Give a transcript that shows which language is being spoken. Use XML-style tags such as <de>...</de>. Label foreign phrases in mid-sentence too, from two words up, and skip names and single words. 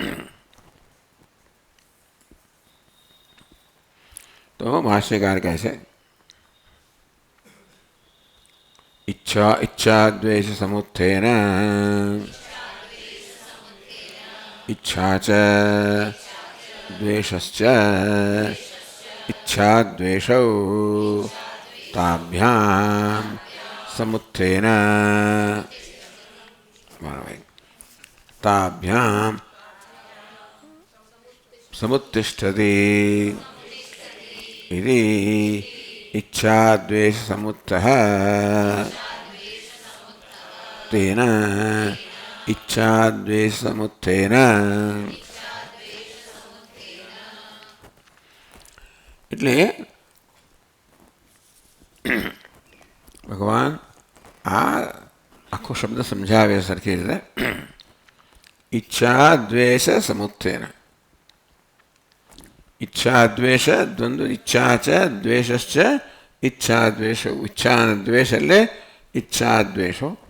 <gu>તો ભાષ્યકાર કહે છે</gu> <sa>ઈચ્છા દ્વેષ સમુત્થેન ઈચ્છા ચ દ્વેષશ્ચ ઈચ્છા દ્વેષૌ તાભ્યામ સમુત્થેન તાભ્યામ સમુત્તિષ્ઠતિ इति इच्छा द्वेष समुत्थः तेन इच्छा द्वेष समुत्थेन.</sa> <gu>એટલે ભગવાન આ આખો શબ્દ સમજાવે સરખી રીતે.</gu> <sa>ઈચ્છા દ્વેષ સમુત્થેન,</sa> <gu>ઈચ્છા દ્વેષ દ્વંદ્વ, ઈચ્છા છે</gu> <sa>દ્વેષશ્ચ ઈચ્છા દ્વેષો,</sa> <gu>ઈચ્છા અને દ્વેષ એટલે ઈચ્છા દ્વેષો.</gu>